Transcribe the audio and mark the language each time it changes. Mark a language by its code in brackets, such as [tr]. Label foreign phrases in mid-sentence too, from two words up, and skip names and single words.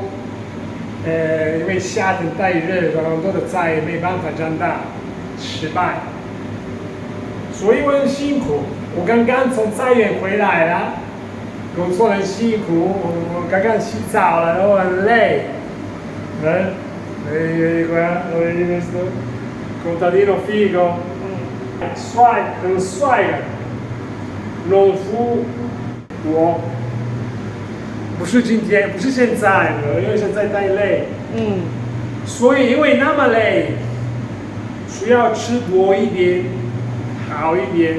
[zh] 因为夏天太热，很多的菜没办法长大，失败，所以我很辛苦。我刚刚从菜园回来了。工作很辛苦，我刚刚洗澡了，我很累。 [it] questo contadino figo， [zh] 很帅的农夫。我不是今天，不是现在，因为现在太累。所以因为那么累，需要吃多一点，好一点。